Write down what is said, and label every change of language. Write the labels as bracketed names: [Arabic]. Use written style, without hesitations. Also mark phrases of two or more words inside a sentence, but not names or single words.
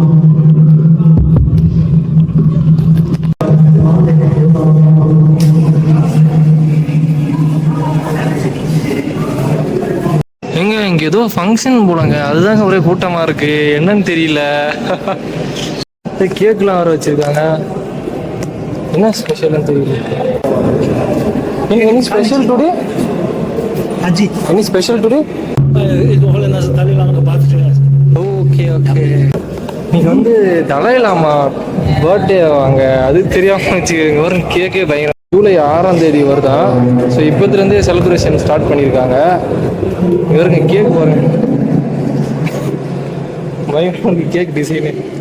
[Tamil] எங்க இங்க ஏதோ ஃபங்க்ஷன் போலங்க, அதுதாங்க ஒரே கூட்டமா இருக்கு. என்னன்னு தெரியல. கேக்லாம் வர வச்சிருக்காங்க. என்ன ஸ்பெஷல்னு தெரியல. [English] any special today? [Korean] 아지 [English] any special today? [Korean] 이거 원래 나서 달리라는 거 봤죠. [English] okay okay. [Tamil] நீங்க வந்து தலைலாமா பர்த்டே வாங்க, அது தெரியாம வச்சுக்கோங்க. வரும் கேக்கே பயங்கரம். ஜூலை 6ஆம் தேதி வருதான். ஸோ இப்போதுலேருந்தே [English] celebration start [Tamil] பண்ணியிருக்காங்க. இவருங்க கேக் பாருங்க, பயங்கரம் கேக் டிசைனு.